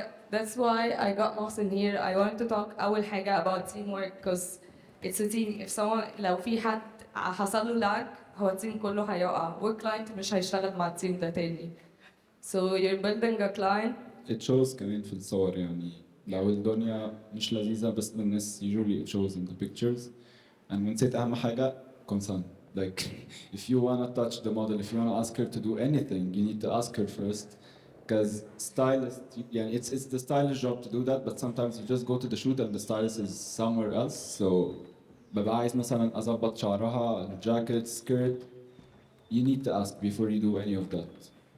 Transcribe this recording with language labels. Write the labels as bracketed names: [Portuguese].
[English] That's why I got Mohsen here. I wanted to talk [Arabic] أول حاجة [English] about teamwork because it's a team. If someone [Arabic] لو في حد حصل له lag هو التيم كله هيقع والكلاينت مش هيشتغل مع التيم ده تاني. [English] So you're building a client. it shows [Arabic] كمان في الصور يعني لو الدنيا مش لذيذة بس للناس [English] usually it shows in the pictures and [Arabic] ونسيت أهم حاجة [English] consent like if you wanna touch the model if you wanna ask her to do anything you need to ask her first because stylist يعني it's the stylist job to do that but sometimes you just go to the shoot and the stylist is somewhere else so [Arabic] ببقى عايز مثلا أظبط شعرها [English] jacket skirt you need to ask before you do any of that.